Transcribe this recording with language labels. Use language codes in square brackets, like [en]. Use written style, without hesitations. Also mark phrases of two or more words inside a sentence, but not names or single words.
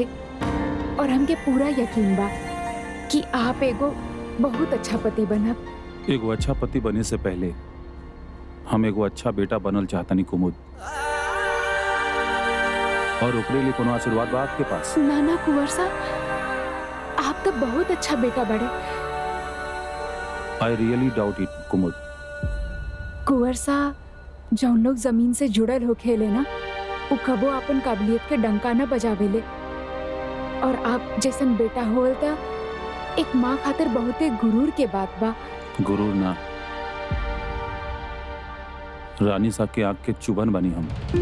[bho] और हमके पूरा यकीन बा कि आप एगो बहुत अच्छा पति बनब। एगो अच्छा पति बने से पहले हम एगो अच्छा बेटा बनल चाहतनी कुमुद, और ओकरे लिए कोनो आशीर्वाद बा आपके पास? नाना कुंवर साहब, आप तो बहुत अच्छा बेटा बड़े। [en] I really doubt it Kumud. [bho] कुंवर साहब, जौन लोग जमीन से जुड़ल हो खेले ना, वो कबो अपन काबिलियत के डंका न बजावेले। और आप जैसन बेटा होल त एक माँ खातिर बहुते गुरूर के बात बा। गुरूर ना, रानी साहब के आंख के चुभन बनी हम।